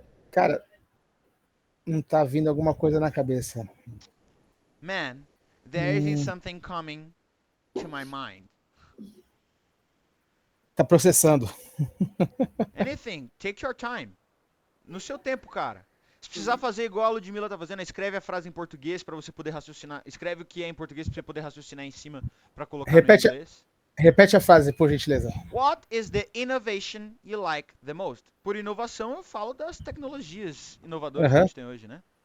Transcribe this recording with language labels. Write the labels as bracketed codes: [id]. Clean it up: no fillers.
[pt] Cara, não tá vindo alguma coisa na cabeça. [en] Man, there isn't something coming to my mind. [pt] Tá processando. [en] Anything, take your time. [pt] No seu tempo, cara. Se precisar fazer igual a Ludmilla tá fazendo, escreve a frase em português pra você poder raciocinar. Escreve o que é em português pra você poder raciocinar em cima pra colocar Repete, no inglês. repete a frase, por gentileza. [en] What is the innovation you like the most? [pt] Por inovação eu falo das tecnologias inovadoras que a gente tem hoje, né?